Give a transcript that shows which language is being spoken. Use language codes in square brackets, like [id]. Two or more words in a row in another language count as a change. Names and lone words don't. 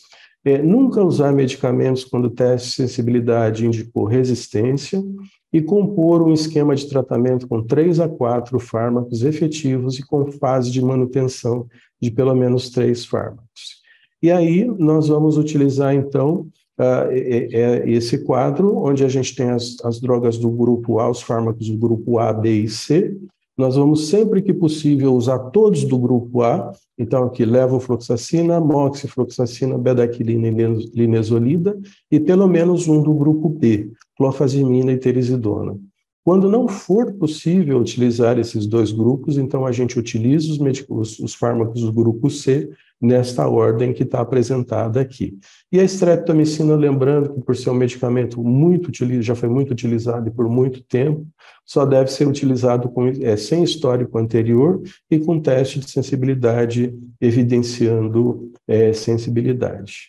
[pt] Nunca usar medicamentos quando o teste de sensibilidade indicou resistência e compor um esquema de tratamento com 3 a 4 fármacos efetivos e com fase de manutenção de pelo menos 3 fármacos. E aí nós vamos utilizar, então, esse quadro, onde a gente tem as drogas do grupo A, os fármacos do grupo A, B e C. Nós vamos, sempre que possível, usar todos do grupo A. Então, aqui, levofloxacina, moxifloxacina, bedaquilina e linezolida, e pelo menos um do grupo B, clofazimina e terizidona. Quando não for possível utilizar esses 2 grupos, então a gente utiliza os fármacos do grupo C, nesta ordem que está apresentada aqui. E a streptomicina, lembrando que por ser um medicamento já foi muito utilizado e por muito tempo, só deve ser utilizado sem histórico anterior e com teste de sensibilidade evidenciando sensibilidade.